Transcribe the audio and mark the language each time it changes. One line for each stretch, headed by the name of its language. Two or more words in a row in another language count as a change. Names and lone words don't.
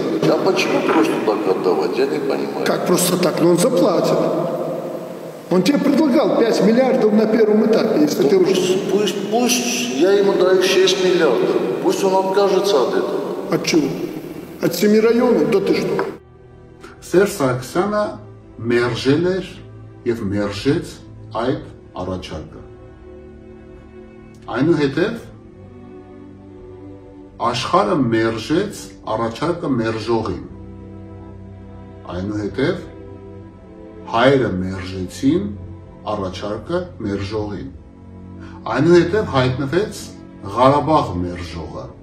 Russian: А почему просто так отдавать? Я не понимаю. Как просто так? Ну, он заплатит. Он тебе предлагал 5 миллиардов на первом этапе, если ты уже... Пусть я ему даю 6 миллиардов. Пусть он откажется от этого. От чего? От 7 районов? Да ты что?
Armenian: Սերժ Սարգսյանը մերժել էր եւ մերժեց այդ առաջարկը։ Այնուհետև աշխարհը մերժեց առաջարկը մերժողին։ Այնուհետև հայերը մերժեցին առաջարկը մերժողին։ Այնուհետև հայտնվեց Ղարաբաղ մերժողը։